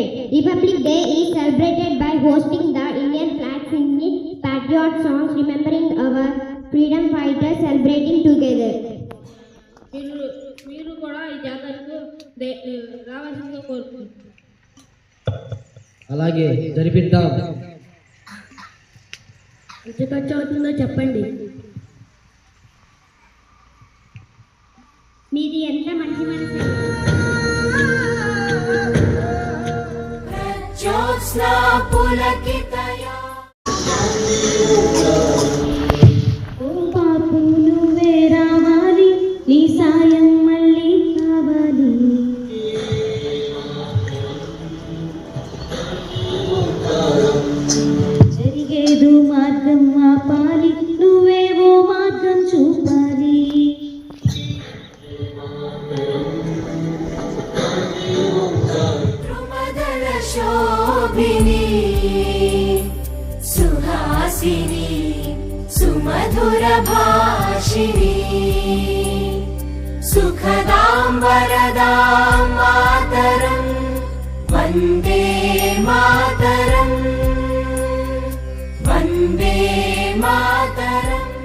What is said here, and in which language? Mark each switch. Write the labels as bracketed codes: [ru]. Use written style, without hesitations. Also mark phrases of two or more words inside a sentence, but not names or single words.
[en] Republic Day is celebrated by hosting the Indian flag singing patriot songs, remembering our freedom fighters, celebrating together. [te] మీరు కూడా ఈ జాతరకు రావాల్సిందిగా కోరుకుంటున్నాను. అలాగే జరిపిద్దాం. ఎంత ఖర్చు అవుతుందో చెప్పండి. మీది ఎంత మంచి మనసు. [sa] ज्योत्स्ना पुलकितया [te] ఓ పాపు నువ్వే రావాలి, నీ సాయం మళ్ళీ కావాలి. జరిగేదు మార్గం ఆపాలి, నువ్వేవో మార్గం చూపాలి. [sa] द्रुमदल शोभिनी सुहासिनी सुमधुर भाषिणी सुखदां वरदां मातरं वन्दे मातरं वन्दे मातरम्